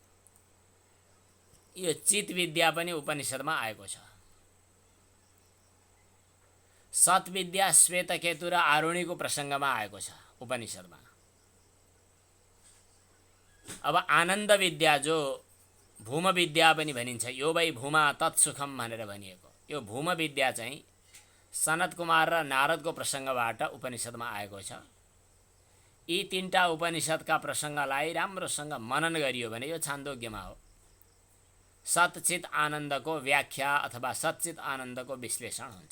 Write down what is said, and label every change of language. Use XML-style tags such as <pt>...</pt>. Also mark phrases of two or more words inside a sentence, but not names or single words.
<ne>यो चित विद्या पनि उपनिषदमा आएको छ। सत विद्या श्वेतकेतु र आरुणीको प्रसङ्गमा आएको छ उपनिषदमा। अब आनन्द विद्या जो भूम विद्या पनि भनिन्छ,</ne> <sa>यो वै भूमा तत्सुखम</sa> <ne>भनेर भनिएको, यो भूम विद्या चाहिँ सनत कुमार र नारदको प्रसङ्गबाट उपनिषदमा आएको छ। यी तीनटा उपनिषदका प्रसङ्गलाई राम्रोसँग मनन गरियो भने यो छान्दोग्यमा हो। सतचित आनन्दको व्याख्या अथवा सच्चित आनन्दको विश्लेषण हुन्छ।</ne>